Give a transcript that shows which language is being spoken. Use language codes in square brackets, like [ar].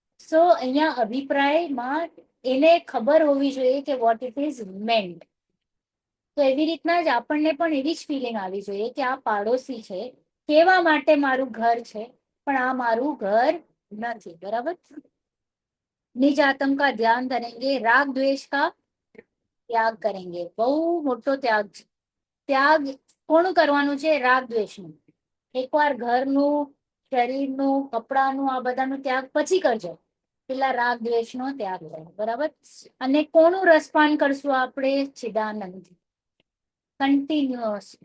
[gu] સો અહીંયા અભિપ્રાયમાં એને ખબર હોવી જોઈએ કે [en] What it is meant. [gu] તો એવી રીતના જ આપણને પણ એવી જ ફિલિંગ આવી જોઈએ કે આ પાડોશી છે, કેવા માટે મારું ઘર છે, પણ આ મારું ઘર નથી. બરાબર. [hi] निज आत्म का ध्यान धरेंगे, राग द्वेष का ત્યાગ કરેંગે. [gu] બહુ મોટો ત્યાગ છે. ત્યાગ કોનું કરવાનું છે? રાગ દ્વેષનું. એકવાર ઘરનું, શરીરનું, કપડાનું, આ બધાનું ત્યાગ પછી કરજો. પેલા રાગ દ્વેષનો ત્યાગ કરો. બરાબર. અને કોનું રસપાન કરશું આપણે? ચિદાનંદ. કન્ટિન્યુઅસ.